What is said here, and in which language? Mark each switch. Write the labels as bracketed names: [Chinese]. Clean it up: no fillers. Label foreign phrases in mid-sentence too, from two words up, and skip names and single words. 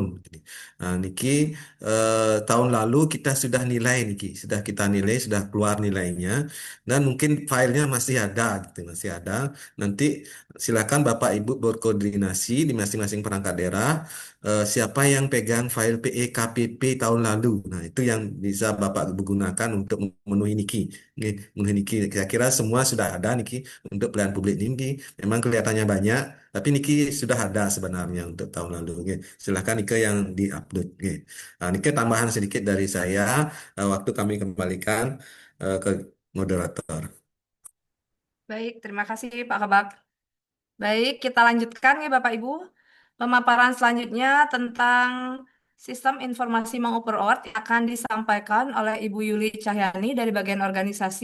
[Indonesian] Nah, niki tahun lalu kita sudah nilai niki, sudah kita nilai, sudah keluar nilainya, dan mungkin filenya masih ada gitu, masih ada. Nanti silakan Bapak Ibu berkoordinasi di masing-masing perangkat daerah siapa yang pegang file PEKPP tahun lalu. Nah, itu yang bisa Bapak Ibu gunakan untuk memenuhi niki. Nggih, memenuhi niki. Saya kira semua sudah ada niki untuk pelayanan publik niki. Memang kelihatannya banyak, tapi niki sudah ada sebenarnya untuk tahun lalu. Nggih. Silakan niki yang diupload. Nggih. Nah, niki tambahan sedikit dari saya. Waktu kami kembalikan ke moderator. Baik, terima kasih Pak Kabak. Baik, kita lanjutkan ya Bapak Ibu. Pemaparan selanjutnya tentang sistem informasi mengukur award akan disampaikan oleh Ibu Yuli Cahyani dari bagian organisasi.